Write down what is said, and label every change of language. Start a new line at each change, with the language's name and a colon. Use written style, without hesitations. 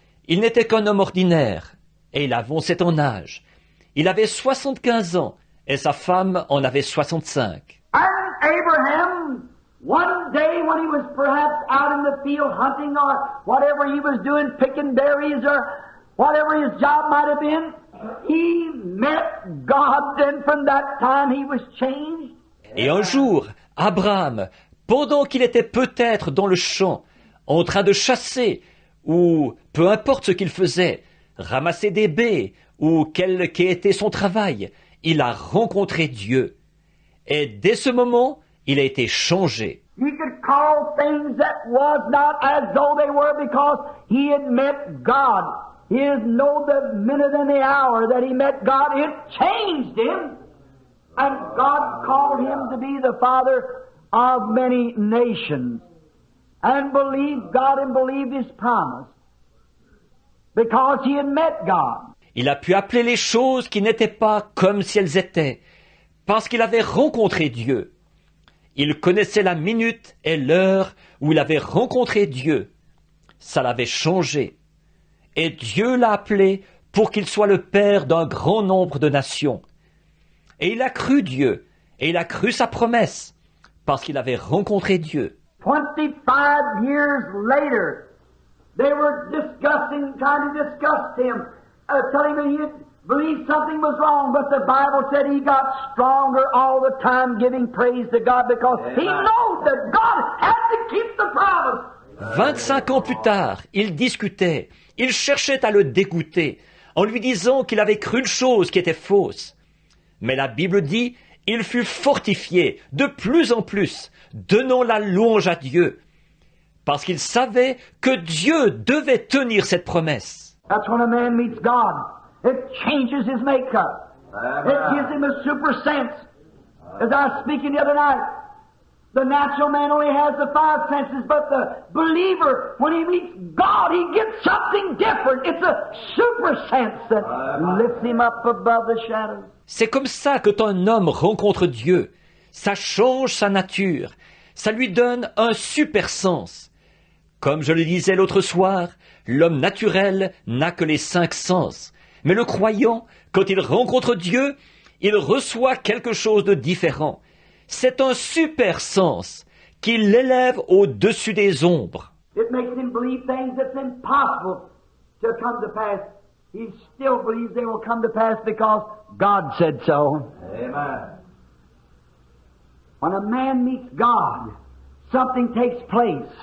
French: Il n'était qu'un homme ordinaire, et il avançait en âge. Il avait 75 ans, et sa femme en avait 65.
English: And Abraham, one day when he was perhaps out in the field hunting or whatever he was doing, picking berries or whatever his job might have been, he met God, and from that time he was changed.
French: Et un jour, Abraham, pendant qu'il était peut-être dans le champ, en train de chasser, ou peu importe ce qu'il faisait, ramasser des baies, ou quel qu'était son travail, il a rencontré Dieu. Et dès ce moment, il a été changé.
English: He could call things that was not as though they were because he had met God. He didn't know the minute and the hour that he met God. It changed him. And God called him to be the father of many nations. And believed God and believed His promise. Because he had met God.
French: Il a pu appeler les choses qui n'étaient pas comme si elles étaient, parce qu'il avait rencontré Dieu. Il connaissait la minute et l'heure où il avait rencontré Dieu. Ça l'avait changé. Et Dieu l'a appelé pour qu'il soit le père d'un grand nombre de nations. Et il a cru Dieu, et il a cru sa promesse, parce qu'il avait rencontré Dieu.
English: 25 years later, they were discussing, trying to discuss him, telling him he believed something was wrong, but the Bible said he got stronger all the time, giving praise to God because he knew that God had to keep the promise.
French: 25 ans plus tard, ils discutaient, ils cherchaient à le dégoûter, en lui disant qu'il avait cru une chose qui était fausse. Mais la Bible dit, il fut fortifié de plus en plus, donnant la louange à Dieu, parce qu'il savait que Dieu devait tenir cette promesse.
English: That's when a man meets God. It changes his makeup. It gives him a super sense. As I was speaking the other night, the natural man only has the 5 senses, but the believer, when he meets God, he gets something different. It's a super sense that lifts him up above the shadows.
French: C'est comme ça que quand un homme rencontre Dieu, ça change sa nature, ça lui donne un super sens. Comme je le disais l'autre soir, l'homme naturel n'a que les 5 sens. Mais le croyant, quand il rencontre Dieu, il reçoit quelque chose de différent. C'est un super sens qui l'élève au-dessus des ombres.
English: It makes him believe things that's impossible to come to pass. He still believes they will come to pass because God said so. Amen. When a man meets God, something takes place.